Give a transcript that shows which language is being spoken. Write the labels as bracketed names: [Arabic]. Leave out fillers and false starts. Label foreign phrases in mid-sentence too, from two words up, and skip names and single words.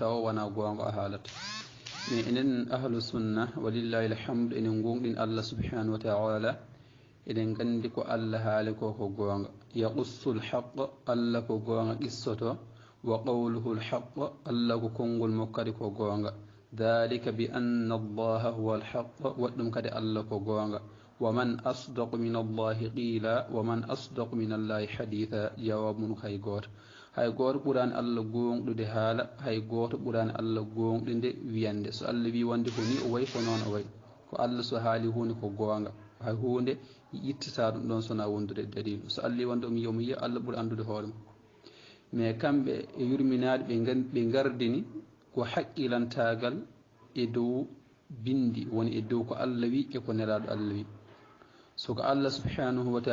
[Fula] o wona gonga o haalata mais enen [Arabic] أهل السنة ولله الحمد [Fula] enen gonɗin [Arabic] الله سبحانه وتعالى [Fula] eɗen gandi ko allah haali ko ko gonga [Arabic] يقص الحق [Fula] allah ko gonga qissoto [Arabic] وقوله الحق [Fula] allah ko konngol mokkadi ko gonga [Arabic] ذلك بأن الله هو الحق [Fula] waɗɗum kadi allah ko gonga [Arabic] ومن أصدق من الله قيلا ومن أصدق من الله حديثا جواب من [Fula] hay goto ɓurani allah gonɗude haala hay goto ɓurani allah gonɗude wiyande so allah wi wonde ko ni o wayi ko noon o wayi ko allah so haali hunde ko gonga hay hunde yittata ɗum ɗon sona wondude dalilu so allah wi wonde omo yiya allah ɓuuri andude hoore mum mais kamɓe e yurminaɗe ɓe gardini ko haqqilantagal e dow bindi woni e dow ko allah wi e ko nelaɗo allah wi soko [Arabic] الله سبحانه و